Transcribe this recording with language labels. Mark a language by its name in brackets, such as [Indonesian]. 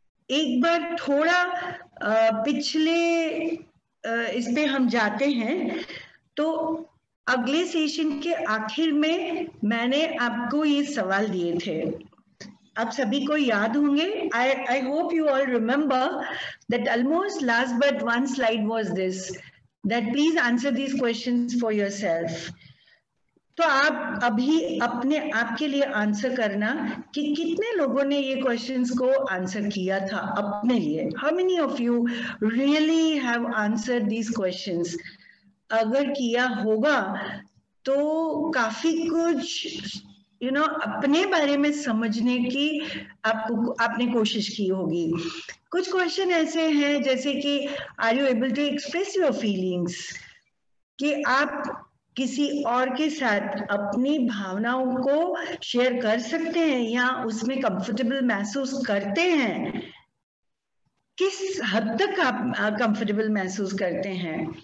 [Hindi] एक बार थोड़ा पिछले इस पे हम जाते हैं. तो अगले सेशन के आखिर में मैंने आपको ये सवाल दिए थे, आप सभी को याद होंगे. [English] I hope you all remember that almost last but one slide was this, that please answer these questions for yourself. [Hindi] तो आप अभी अपने आप के लिए आंसर करना कि कितने लोगों ने ये क्वेश्चंस को आंसर किया था अपने लिए. [English] How many of you really have answered these questions? [Hindi] अगर किया होगा तो काफी कुछ अपने बारे में समझने की आपने कोशिश की होगी। कुछ क्वेश्चन ऐसे हैं जैसे कि [English] are you able to express your feelings, [Hindi] कि आप किसी और के साथ अपनी भावनाओं को शेयर कर सकते हैं या उसमें कंफर्टेबल महसूस करते हैं, किस हद तक आप कंफर्टेबल महसूस करते हैं।